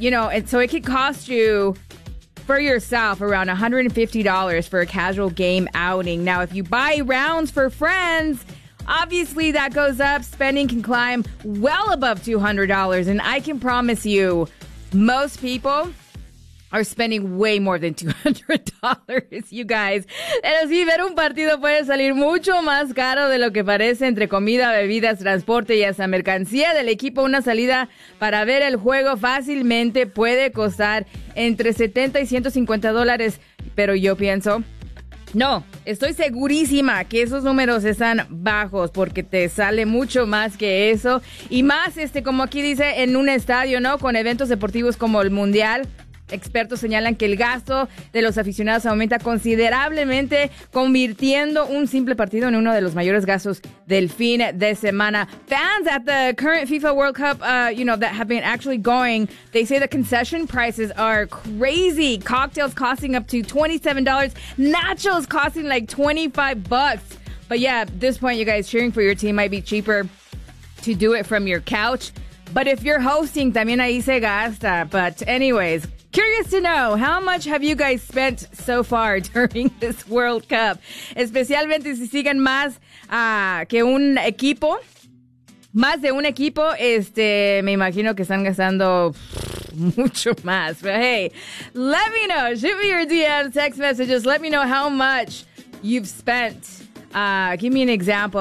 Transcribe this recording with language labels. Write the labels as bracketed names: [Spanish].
[English] You know, and so it could cost you, for yourself, around $150 for a casual game outing. Now, if you buy rounds for friends, obviously that goes up. Spending can climb well above $200. And I can promise you, most people are spending way more than $200, you guys. [Spanish] Pero sí, ver un partido puede salir mucho más caro de lo que parece, entre comida, bebidas, transporte y hasta mercancía del equipo. Una salida para ver el juego fácilmente puede costar entre $70 y $150. Pero yo pienso, no, estoy segurísima que esos números están bajos porque te sale mucho más que eso. Y más, como aquí dice, en un estadio, ¿no? Con eventos deportivos como el Mundial. Expertos señalan que el gasto de los aficionados aumenta considerablemente, convirtiendo un simple partido en uno de los mayores gastos del fin de semana. [English] Fans at the current FIFA World Cup, you know, that have been actually going, they say the concession prices are crazy. Cocktails costing up to $27, nachos costing like 25 bucks. But yeah, at this point, you guys, cheering for your team might be cheaper to do it from your couch. But if you're hosting, [Spanish] también ahí se gasta. [English] But anyways, curious to know, how much have you guys spent so far during this World Cup? [Spanish] Especialmente si siguen más que un equipo. Más de un equipo, me imagino que están gastando mucho más. [English] But hey, let me know. Shoot me your DMs, text messages. Let me know how much you've spent. Give me an example.